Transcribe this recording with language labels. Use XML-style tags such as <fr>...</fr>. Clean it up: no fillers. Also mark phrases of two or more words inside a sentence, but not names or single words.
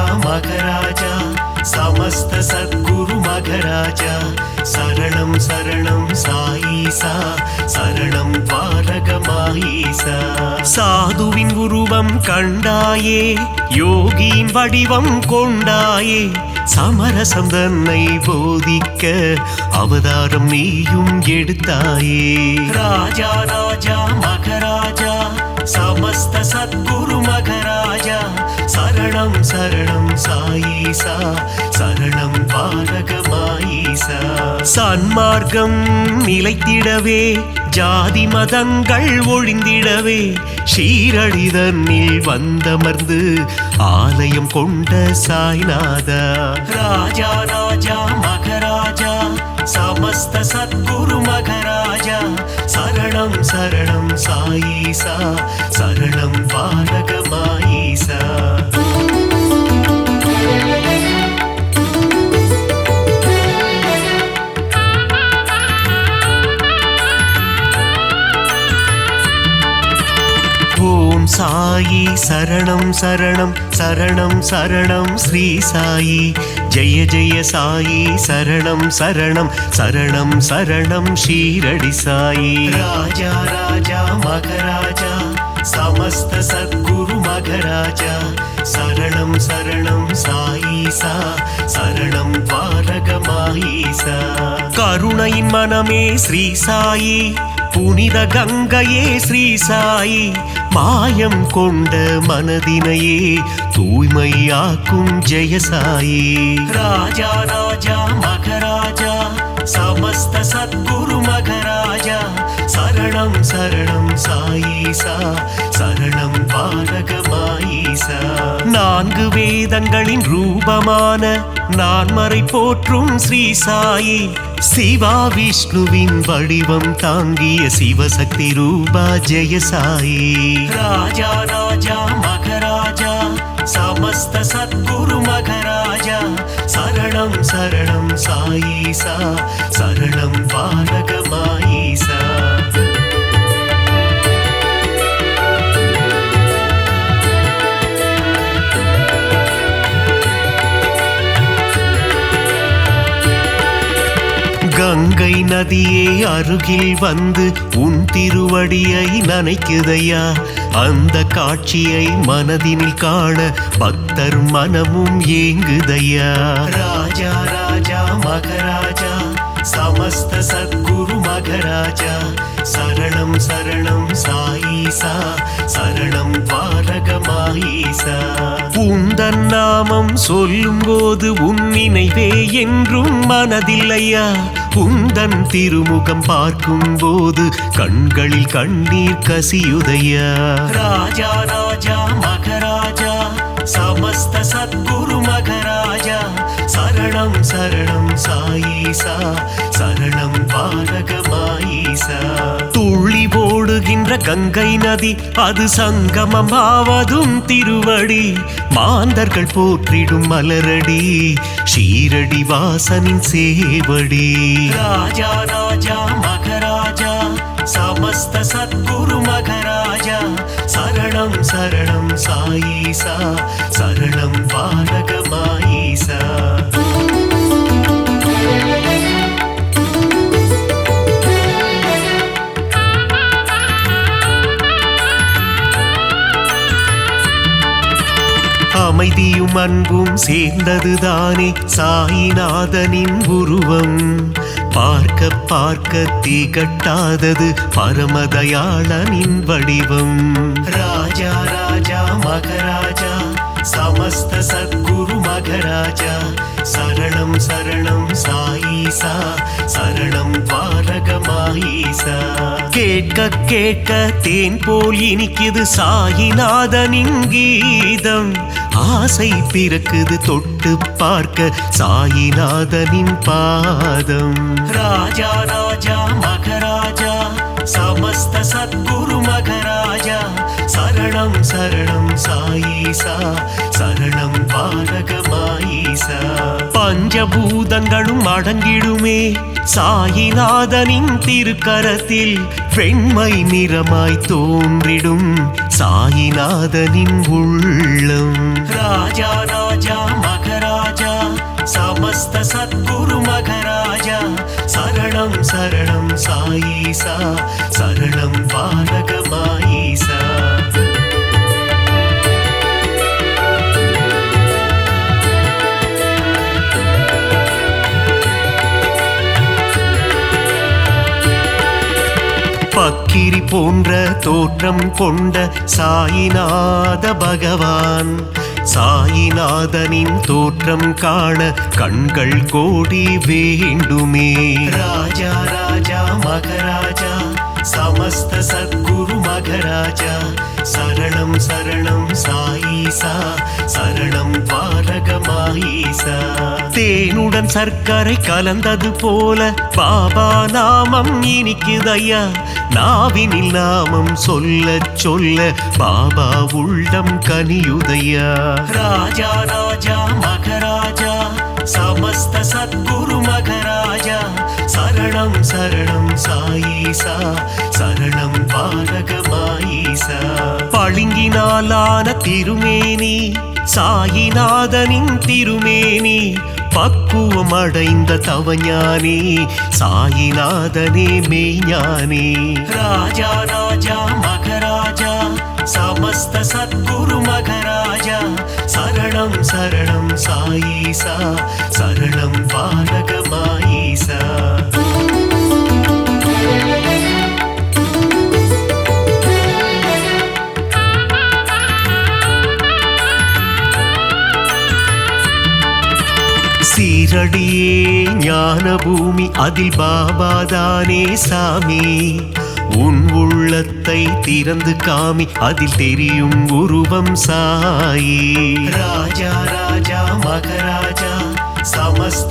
<sa>மகராஜா समस्त सद्गुरु मघराजा शरणं शरणं साईसा शरणं द्वारकमाईसा</sa> <ta>சாதுவின் உருவம் கண்டாயே யோகியின் வடிவம் கொண்டாயே சமரசம் தன்னை போதிக்க அவதாரம் நீயும் எடுத்தாயே ராஜா ராஜா</ta> <sa>மகராஜா समस्त सद्गुरु मघराजा शरणं शरणं साईसा शरणं द्वारकमाईसा</sa> <ta>சன்மார்க்கம் நிலைத்திடவே ஜாதி மதங்கள் ஒழிந்திடவே ஷீரடி தன்னில் வந்தமர்ந்து ஆலயம் கொண்ட சாய்நாதா ராஜா ராஜா மகராஜா</ta> <sa>समस्त सद्गुरु मघराजा शरणं शरणं साईसा शरणं द्वारकमाईसा</sa> <ta>ஓம் சாயி சரணம் சரணம் சரணம் சரணம் ஸ்ரீ சாயி ஜெய ஜெய சாயி சரணம் சரணம் சரணம் சரணம் ஷீரடி சாயி ராஜா ராஜா</ta> <sa>மகராஜா समस्त सद्गुरु मघराजा शरणं शरणं साईसा शरणं द्वारकमाईसा</sa> <ta>கருணையின் மனமே ஸ்ரீ சாயி புனித கங்கையே ஸ்ரீ சாயி மாயம் கொண்ட மனதினையே தூய்மையாக்கும் ஜெயசாயி ராஜா ராஜா மகராஜா समस्त</ta> <sa>सद्गुरु मघराजा शरणं शरणं साईसा शरणं द्वारकमाईसा நான்கு</sa> <ta>வேதங்களின் ரூபமான நான்மறை போற்றும் ஸ்ரீ சாயி சிவா விஷ்ணுவின் வடிவம் தாங்கிய சிவசக்தி ரூபா ஜெய சாயி ராஜா ராஜா மகராஜா சம</ta> <sa>समस्त सद्गुरु मघराजा शरणं शरणं साईसा शरणं पालकमाईसा</sa> <ta>கங்கை நதியே அருகில் வந்து உன் திருவடியை நனைக்குதையா அந்த காட்சியை மனதினில் காண பக்தர் மனமும் ஏங்குதையா ராஜா ராஜா மகராஜா समस्त</ta> <sa>सद्गुरु मघराजा शरणं शरणं साईसा शरणं</sa> <ta>பாலகமாயிசா உந்தன் நாமம் சொல்லும் போது உன் நினைவே என்றும் மனதில்லையா உந்தன் திருமுகம் பார்க்கும் போது கண்களில் கண்ணீர் கசியுதையா ராஜா ராஜா</ta> <sa>மகராஜா समस्त सद्गुरु मघराजा शरणं शरणं साईसा शरणं</sa> <ta>பாலகமாயிசா துள்ளி ஓடுகின்ற கங்கை நதி அது சங்கமமாவதும் திருவடி மாந்தர்கள் போற்றிடும் மலரடி ஷீரடி வாசனின் சேவடி ராஜா ராஜா மகராஜா</ta> <sa>समस्त सद्गुरु मघराजा शरणं शरणं साईसा शरणं</sa> <ta>பாலகமாயிசா அமைதியும் அன்பும் சேர்ந்ததுதானே சாயிநாதனின் உருவம் பார்க்க பார்க்க திகட்டாதது பரமதயாளனின் வடிவம் ராஜா ராஜா மகராஜா</ta> <sa>समस्त सद्गुरु मघराजा शरणं शरणं साईसा शरणं</sa> <ta>பாலகமாயிசா கேட்க கேட்க தேன் போல் இனிக்குது சாயிநாதனின் கீதம் ஆசை பிறக்குது தொட்டு பார்க்க சாயிநாதனின் பாதம் ராஜா ராஜா மகராஜா</ta> <sa>समस्त सद्गुरु मघराजा शरणं शरणं साईसा शरणं</sa> <ta>பாலகமாயிசா பஞ்சபூதங்களும் அடங்கிடுமே சாயிநாதனின் திருக்கரத்தில் வெண்மை நிறமாய் தோன்றிடும் சாயிநாதனின் உள்ளம் ராஜா ராஜா மகராஜா</ta> <sa>समस्त सद्गुरु मघराजा शरणं शरणं साईसा शरणं</sa> <ta>பாலகமாயிசா பக்கிரி போன்ற தோற்றம் கொண்ட சாயிநாத பகவான் சாயிநாதனின் தோற்றம் காண கண்கள் கோடி வேண்டுமே ராஜா ராஜா மகராஜா</ta> <sa>समस्त सद्गुरु मघराजा शरणं शरणं साईसा शरणं</sa> <ta>பாலகமாயிசா தேனுடன் சர்க்கரை கலந்தது போல பாபா நாமம் இனிக்குதையா நாவினில் நாமம் சொல்ல சொல்ல பாபா உள்ளம் கனியுதையா ராஜா ராஜா மகராஜா</ta> <sa>समस्त सद्गुरु मघराजा शरणं शरणं साईसा शरणं</sa> <ta>பாலகமாயிசா பளிங்கினாலான திருமேனி சாயிநாதனின் திருமேனி பக்குவம் அடைந்த தவஞானி சாயிநாதனே மெய்ஞானி ராஜா ராஜா மகராஜா</ta> <sa>समस्त सद्गुरु मघराजा शरणं शरणं साईसा शरणं</sa> <ta>பாலகமாயிசா சீரடியே ஞான பூமி அதில் பாபாதானே சாமி உன் உள்ளத்தை திறந்து காமி அதில் தெரியும் உருவம் சாயி ராஜா ராஜா மகராஜா समस्त</ta>